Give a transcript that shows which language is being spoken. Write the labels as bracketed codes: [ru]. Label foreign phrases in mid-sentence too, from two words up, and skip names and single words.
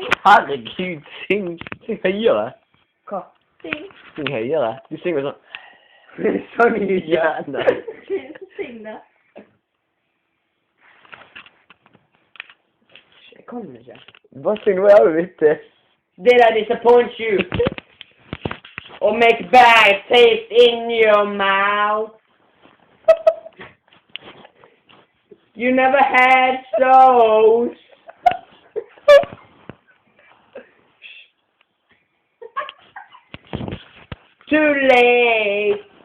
[no] Herregud, syng høyere. Hva? Syng. Syng høyere. Du synger sånn. Sånn i hjernen. Syng da. Jeg kan ikke. Bare syng hva jeg har vittig. [en] Did I disappoint you? Or make bad taste in your mouth? You never had those. Too late.